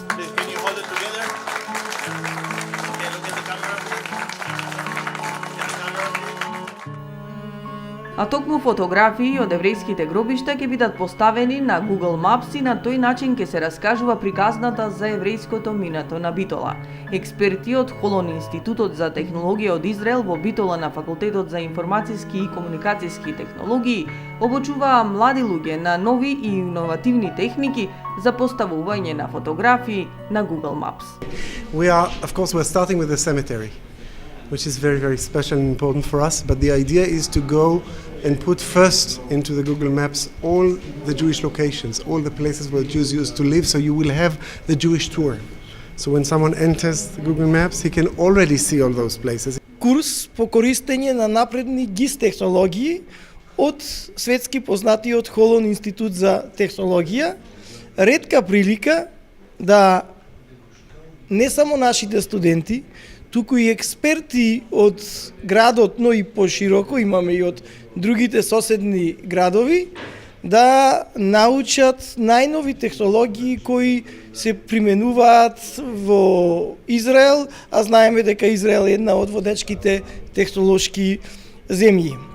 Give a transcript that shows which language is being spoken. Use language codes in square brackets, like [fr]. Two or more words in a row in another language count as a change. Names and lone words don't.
[mk] А токму фотографии од еврејските гробишта ќе бидат поставени на Google Maps и на тој начин ќе се раскажува приказната за еврејското минато на Битола. Експерти од Холон Институтот за технологија од Израел во Битола на Факултетот за информацијски и комуникацијски технологии обучуваа млади луѓе на нови и иновативни техники за поставување на фотографии на Google Maps. [en] We're starting with the cemetery, which is very, very special and important for us. But the idea is to go and put first into the Google Maps all the Jewish locations, all the places where Jews used to live, so you will have the Jewish tour. So when someone enters the Google Maps, he can already see all those places. [mk] Курс по користење на напредни GIS технологии од светски познатиот Холон Институт за технологија. Ретка прилика да не само нашите студенти, туку и експерти од градот, но и пошироко, имаме и од другите соседни градови, да научат најнови технологии кои се применуваат во Израел, а знаеме дека Израел е една од водечките технолошки земји.